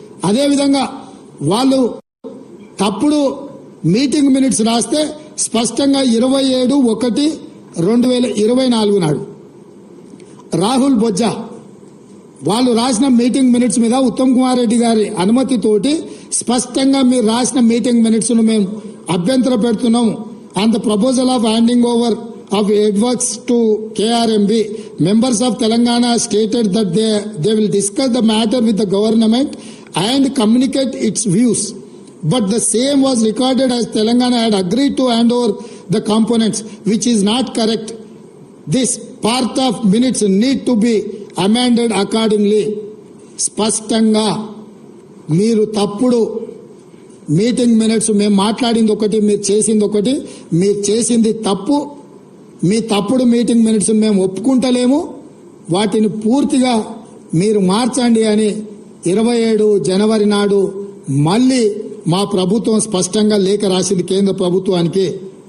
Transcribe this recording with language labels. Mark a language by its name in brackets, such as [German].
[Telugu] అదేవిధంగా వాళ్ళు తప్పుడు మీటింగ్ మినిట్స్ రాస్తే స్పష్టంగా 27/1/2024 నాడు రాహుల్ బొజ్జా వాళ్ళు రాసిన మీటింగ్ మినిట్స్ మీద ఉత్తమ్ కుమార్ రెడ్డి గారి అనుమతితోటి స్పష్టంగా మీరు రాసిన మీటింగ్ మినిట్స్ ను మేము అభ్యంతర పెడుతున్నాం. [English] On the proposal of handing over of works to KRMB, members of Telangana stated that they will discuss the matter with the government and communicate its views. But the same was recorded as Telangana had agreed to hand over the components, which is not correct. This part of minutes need to be amended accordingly. [Telugu] స్పష్టంగా మీరు తప్పుడు meeting minutes, మేము మాట్లాడింది ఒకటి, మీరు చేసింది ఒకటి. మీరు చేసింది తప్పు. మీ తప్పుడు మీటింగ్ మినిట్స్ మేము ఒప్పుకుంటలేము. వాటిని పూర్తిగా మీరు మార్చండి అని 27 జనవరి నాడు మళ్లీ మా ప్రభుత్వం స్పష్టంగా లేఖ రాసింది కేంద్ర ప్రభుత్వానికి.